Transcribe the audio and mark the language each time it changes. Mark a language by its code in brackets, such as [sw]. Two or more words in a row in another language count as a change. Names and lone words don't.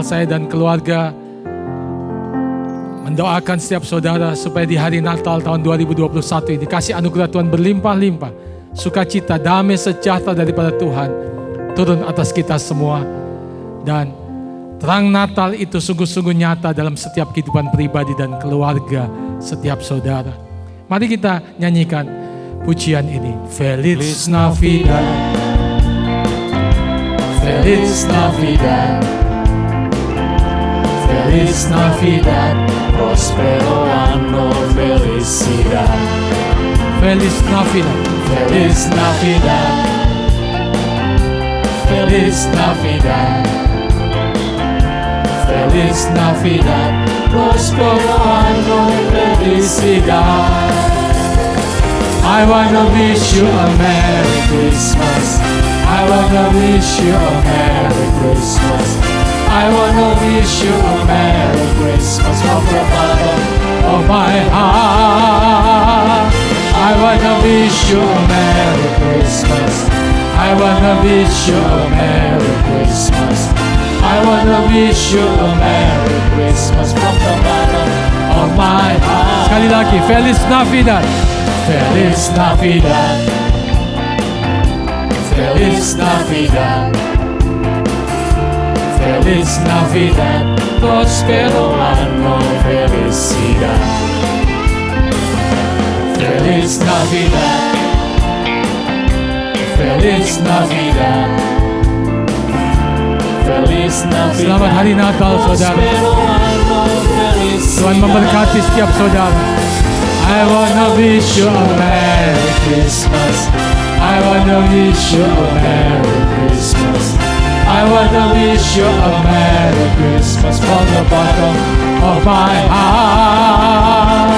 [id] Saya dan keluarga mendoakan setiap saudara supaya di hari Natal tahun 2021 ini kasih anugerah Tuhan berlimpah-limpah, sukacita, damai, sejahtera daripada Tuhan turun atas kita semua. Dan terang Natal itu sungguh-sungguh nyata dalam setiap kehidupan pribadi dan keluarga setiap saudara. Mari kita nyanyikan pujian ini. [es] Feliz Navidad, Feliz Navidad, Feliz Navidad, prospero anno, felicidad. Feliz Navidad, Feliz Navidad, Feliz Navidad, Feliz Navidad, prospero anno, felicidad. [en] I wanna wish you a Merry Christmas. I wanna wish you a Merry Christmas. I wanna wish you a Merry Christmas from the bottom of my heart. I wanna wish you a Merry Christmas. I wanna wish you a Merry Christmas. I wanna wish you a Merry Christmas from the bottom of my heart. [id] Sekali lagi, [es] Feliz Navidad, Feliz Navidad, Feliz Navidad, Feliz Navidad, prospero anno, felicidad. Feliz Navidad, Feliz Navidad, Feliz Navidad. [id] Selamat Hari Natal, saudara. Tuhan memberkati setiap saudara. [en] I wanna wish you a Merry Christmas. I wanna wish you a Merry Christmas. I wanna wish you a Merry Christmas from the bottom of my heart.